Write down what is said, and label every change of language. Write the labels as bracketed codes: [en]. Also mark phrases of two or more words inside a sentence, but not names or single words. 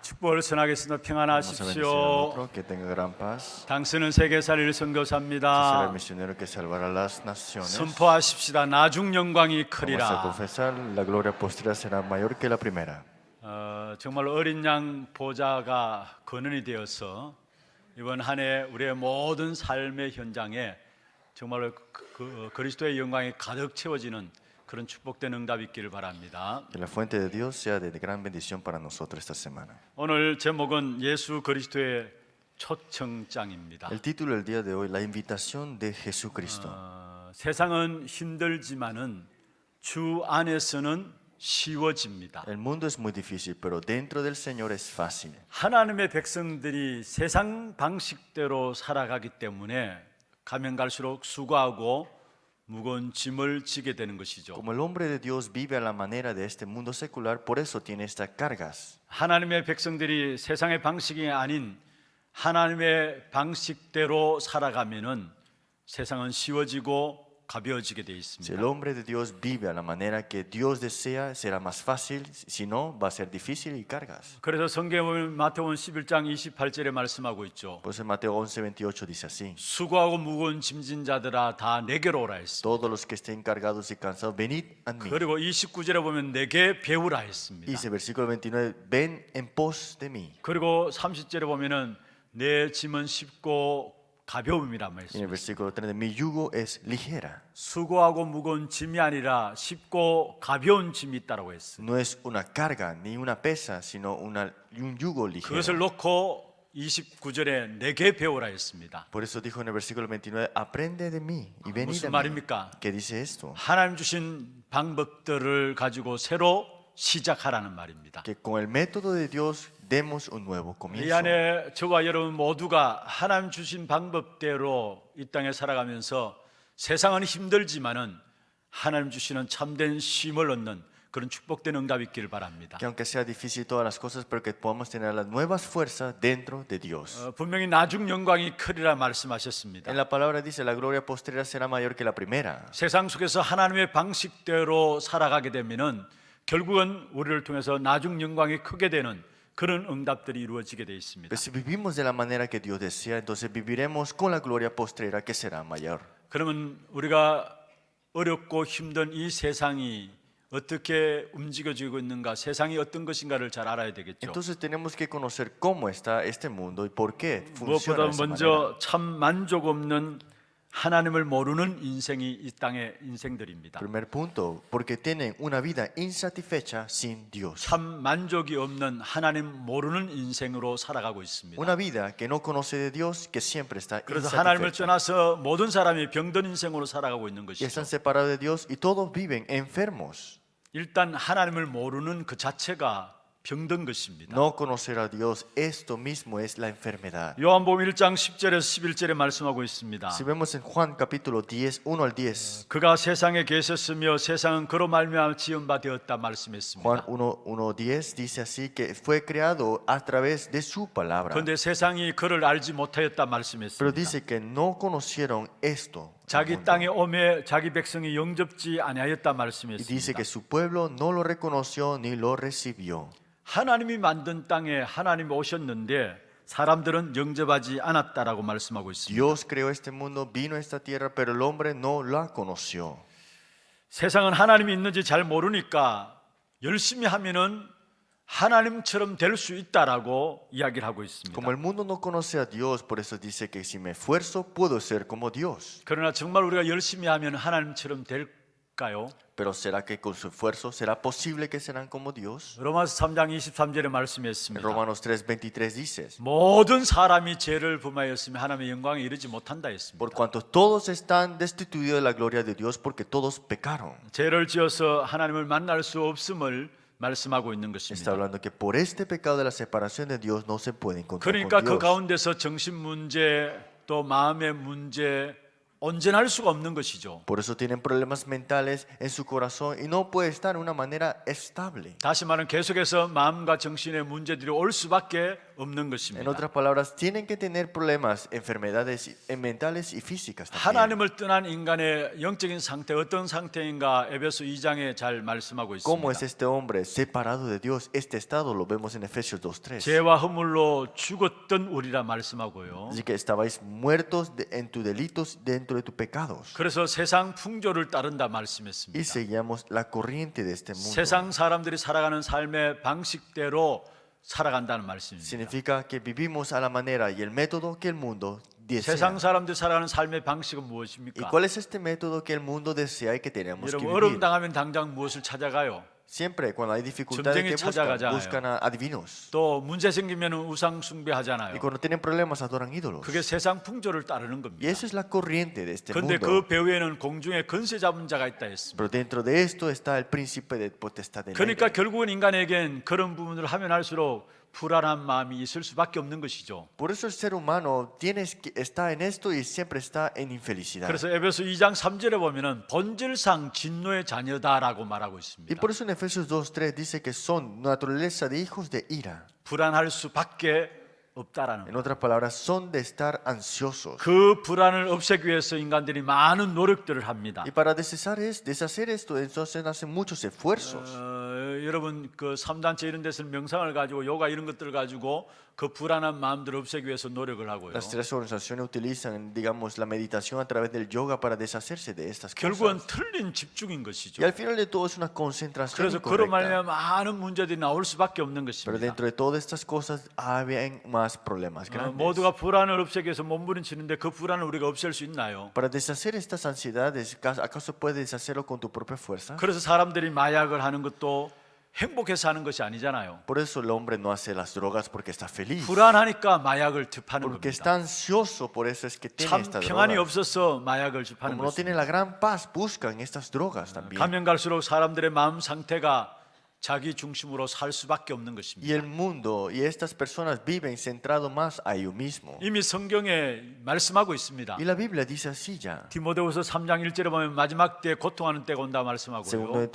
[ko] 축복을 전하겠습니다. [es] Vamos a bendecir al [ko] 평안하십시오. [es] otro, que tenga gran paz. [ko] 당신은 세계 살릴 [es] Será el [ko] 선교사입니다. [es] misionero que salvará las naciones. [ko] 선포하십시다. 나중 영광이 [es] Vamos a [ko] 크리라. [es] confesar, la gloria postrera será mayor que la primera. [ko] 정말 어린 양 보좌가 근원이 되어서 이번 한 해 우리의 모든 삶의 현장에 정말로 그리스도의 영광이 가득 채워지는 그런 축복된 응답이 있기를 바랍니다. [es] Que la fuente de Dios sea de gran bendición para nosotros esta semana. [ko] 오늘 제목은 예수 그리스도의 초청장입니다. [es] El título del día de hoy, la invitación de Jesucristo. [ko] 세상은 힘들지만은 주 안에서는 쉬워집니다. [es] El mundo es muy difícil, pero dentro del Señor es fácil. [ko] 하나님의 백성들이 세상 방식대로 살아가기 때문에 가면 갈수록 수고하고 무거운 짐을 지게 되는 것이죠. [es] Como el hombre de Dios vive a la manera de este mundo secular, por eso tiene estas cargas. [ko] 하나님의 백성들이 세상의 방식이 아닌 하나님의 방식대로 살아가면은 세상은 쉬워지고 가벼워지게 되어 [es] Si [ko] 있습니다. [es] el hombre de Dios vive a la manera que Dios desea, será más fácil. Si no, va a ser difícil y cargas. [ko] 그래서 성경은 마태복음 11장 28절에 말씀하고 있죠. [es] Por eso en Mateo 11:28 dice así: [ko] 수고하고 무거운 짐진 자들아 다 내게로 오라 했습니다. [es] Todos los que estén cargados y cansados, venid a mí. [ko] 그리고 29절에 보면 내게 배우라 했습니다. [es] Dice versículo 29, ven en pos de mí. [ko] 그리고 30절에 보면은 내 짐은 쉽고 가벼움이란 [es] Y en el [ko] 말씀입니다. [es] versículo 30, mi yugo es ligera. [ko] 수고하고 무거운 짐이 아니라 쉽고 가벼운 짐이 있다고 했습니다. [es] No es una carga ni una pesa, sino un yugo ligero. [ko] 그것을 놓고 29절에 내게 배우라 했습니다. [es] Por eso dijo en el versículo 29, aprende de mí y venid [ko] 무슨 [es] a mí. [ko] 말입니까? [es] ¿Qué dice esto? [ko] 하나님 주신 방법들을 가지고 새로 시작하라는 말입니다. [es] Que con el método de Dios demos un nuevo [ko] 이 [es] comienzo. [ko] 안에 저와 여러분 모두가 하나님 주신 방법대로 이 땅에 살아가면서 세상은 힘들지만은 하나님 주시는 참된 쉼을 얻는 그런 축복된 응답이 있기를 바랍니다. [es] Que aunque sea difícil todas las cosas, pero que podamos tener las nuevas fuerzas dentro de Dios. [ko] 분명히 나중 영광이 크리라 말씀하셨습니다. [es] En la palabra dice, la gloria postrera será mayor que la primera. [ko] 세상 속에서 하나님의 방식대로 살아가게 되면은 결국은 우리를 통해서 나중 영광이 크게 되는 그런 응답들이 이루어지게 되어 있습니다. [es] Pero si vivimos de la manera que Dios desea, entonces viviremos con la gloria postrera que será mayor. [ko] 그러면 우리가 어렵고 힘든 이 세상이 어떻게 움직여지고 있는가, 세상이 어떤 것인가를 잘 알아야 되겠죠. [es] Entonces tenemos que conocer cómo está este mundo y por qué [ko] 무엇보다 [es] funciona de esa manera. [ko] 먼저 참 만족 없는 하나님을 모르는 인생이 이 땅의 인생들입니다. [es] Primer punto, porque tienen una vida insatisfecha sin Dios. [ko] 참 만족이 없는 하나님 모르는 인생으로 살아가고 있습니다. [es] Una vida que no conoce de Dios, que siempre está [ko] 그래서 하나님을 [es] insatisfecha. [ko] 떠나서 모든 사람이 병든 인생으로 살아가고 있는 [es] Y [ko] 것이죠. [es] están separados de Dios y todos viven enfermos. [ko] 일단 하나님을 모르는 그 자체가 병든 것입니다. [es] No conocer a Dios, esto mismo es la enfermedad. [ko] 요한복음 1장 10절에서 11절에 말씀하고 있습니다. [es] Si vemos en Juan capítulo 10, 1 al 10, [ko] 그가 세상에 계셨으며 세상은 그로 말미암아 지은 바 되었다 [es] Juan [ko] 말씀했습니다. [es] 1:10 dice así que fue creado a través de su palabra. [ko] 그런데 세상이 그를 알지 못하였다 [es] Pero [ko] 말씀했습니다. [es] dice que no conocieron esto. al [ko] 자기 [es] mundo. [ko] 땅에 오매 자기 백성이 영접지 아니하였다 [es] Y dice [ko] 말씀했습니다. [es] que su pueblo no lo reconoció ni lo recibió. [ko] 하나님이 만든 땅에 하나님이 오셨는데 사람들은 영접하지 않았다라고 말씀하고 있습니다. [es] Dios creó este mundo, vino a esta tierra, pero el hombre no la conoció. [ko] 세상은 하나님이 있는지 잘 모르니까 열심히 하면은 하나님처럼 될 수 있다라고 이야기를 하고 있습니다. [es] Como el mundo no conoce a Dios, por eso dice que si me esfuerzo puedo ser como Dios. [ko] 그러나 정말 우리가 열심히 하면 하나님처럼 될까요? [es] Pero ¿será que con su esfuerzo será posible que serán como Dios? [ko] 로마서 3장 23절에 [es] En [ko] 말씀했습니다. [es] Romanos 3:23 dice, [ko] 모든 사람이 죄를 범하였으며 하나님의 영광에 이르지 못한다 했습니다. [es] por cuanto todos están destituidos de la gloria de Dios, porque todos pecaron. [ko] 죄를 지어서 하나님을 만날 수 없음을 말씀하고 있는 [es] Está [ko] 것입니다. [es] hablando que por este pecado de la separación de Dios no se puede encontrar [ko] 그러니까 [es] con [ko] 그 [es] Dios. [ko] 가운데서 정신 문제, 또 마음의 문제, 온전할 수가 없는 것이죠. [es] Por eso tienen problemas mentales en su corazón y no puede estar de una manera estable. [ko] 다시 말하면 계속해서 마음과 정신의 문제들이 올 수밖에 없는 [es] En [ko] 것입니다. [es] otras palabras, tienen que tener problemas, enfermedades mentales y físicas también. [ko] 하나님을 떠난 인간의 영적인 상태 어떤 상태인가 에베소 2장에 잘 말씀하고 [es] ¿Cómo [ko] 있습니다. [es] es este hombre separado de Dios? Este estado lo vemos en Efesios 2:3. [ko] 죄와 허물로 죽었던 우리라 말씀하고요. [es] Así que estabais muertos en tus delitos dentro de tus pecados. [ko] 그래서 세상 풍조를 따른다 [es] Y [ko] 말씀했습니다. [es] seguíamos la corriente de este mundo. [ko] 세상 사람들이 살아가는 삶의 방식대로 살아간다는 말씀입니다. [es] Significa que vivimos a la manera y el método que el mundo desea. [ko] 세상 사람들이 살아가는 삶의 방식은 [es] ¿Y [ko] 무엇입니까? [es] cuál es este método que el mundo desea y que tenemos que [ko] 여러분 어려움 [es] vivir? [ko] 당하면 당장 무엇을 찾아가요? [es] Siempre cuando hay dificultades que [ko] 점쟁이 찾아가잖아요. [es] buscan a adivinos. [ko] 또 문제 생기면 우상 [es] Y [ko] 숭배하잖아요. [es] cuando tienen problemas adoran ídolos. [ko] 그게 세상 풍조를 따르는 [es] Y [ko] 겁니다. [es] eso es la corriente de este [ko] 그런데 [es] mundo. [ko] 그 배후에는 공중에 건세 잡은 자가 있다 했습니다. [es] Pero dentro de esto está el príncipe de potestad del [ko] 그러니까 [es] aire. [ko] 결국은 인간에겐 그런 부분을 하면 할수록 불안한 마음이 있을 수밖에 없는 것이죠. [es] Por eso el ser humano está en esto y siempre está en infelicidad. [ko] 그래서 에베소 2장 3절에 보면은 본질상 진노의 자녀다라고 말하고 [es] Y [ko] 있습니다. [es] por eso en Efesios 2:3 dice que son naturaleza de hijos de ira. [ko] 불안할 수밖에 없다라는 [es] En [ko] 거. [es] otras palabras, son de estar ansiosos. [ko] 그 불안을 없애기 위해서 인간들이 많은 노력들을 합니다. [es] Y para deshacer esto, entonces hacen muchos esfuerzos. [ko] 여러분 그 3단체 이런 데서는 명상을 가지고 요가 이런 것들을 가지고 그 불안한 마음들을 없애기 위해서 노력을 하고요. [es] Las tres organizaciones utilizan, digamos, la meditación a través del yoga para deshacerse de estas [ko] 결국은 [es] cosas. [ko] 틀린 집중인 것이죠. [es] Y al final de todo es una concentración [ko] 그래서 그로 [es] incorrecta. [ko] 말하면 많은 문제들이 나올 수밖에 없는 [es] Pero [ko] 것입니다. [es] dentro de todas estas cosas había más problemas grandes. [ko] 모두가 불안을 없애기 위해서 몸부림치는데 그 불안을 우리가 없앨 수 있나요? [es] Para deshacer estas ansiedades, ¿acaso puedes deshacerlo con tu propia fuerza? [ko] 그래서 사람들이 마약을 하는 것도 행복해서 하는 것이 아니잖아요. [es] Por eso el hombre no hace las drogas porque está feliz. [ko] 불안하니까 마약을 접하는 [es] Porque [ko] 겁니다. [es] está ansioso, por eso es que tiene [ko] 참 [es] estas [ko] 평안이 [es] drogas. [ko] 없어서 마약을 접하는 [es] Como no tiene [ko] 것입니다. [es] la gran paz, buscan estas drogas también. [ko] 가면 갈수록 사람들의 마음 상태가 자기 중심으로 살 수밖에 없는 [es] Y [ko] 것입니다. [es] el mundo y estas personas viven centrado más a ellos mismos. [ko] 이미 성경에 말씀하고 있습니다. [es] Y la Biblia dice así ya. [ko] 디모데후서 3장 1절에 보면 마지막 때에 고통하는 때가 온다 [es] Segundo de